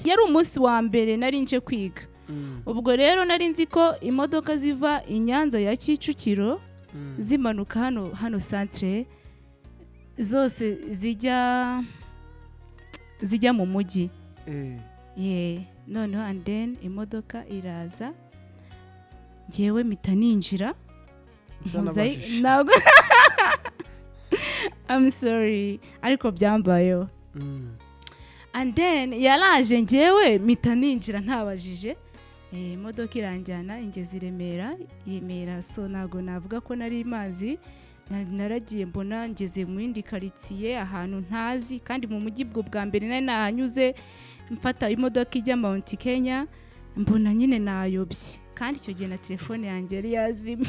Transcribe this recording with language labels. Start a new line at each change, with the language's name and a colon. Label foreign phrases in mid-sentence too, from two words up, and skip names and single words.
Kinyarwanda: Yari umunsi wa mbere nari nje kwiga. Ubwo rero nari nzi ko imodoka ziva i Nyanza ya Kicukiro zimanuka hano centre zose zijya mu mujyi. Noneho
English: and then
Kinyarwanda: imodoka iraza ngewe mpita ninjira ntabwo
English: I'm sorry
Kinyarwanda: ariko byambayeho.
English: And then
Kinyarwanda: yaraje ngewe mpita ninjira ntabajije. Imodoka iranjyana ingeze i Remera. So ntabwo navuga ko nari mazi, naragiye mbona ngeze mu yindi karitsiye ahantu ntazi kandi mu mujyi bwa mbere nari nahanyuze mfata imodoka ijya Mount Kenya, mbona nyine nayobye kandi icyo gihe na telefone yanjye yari yazimye.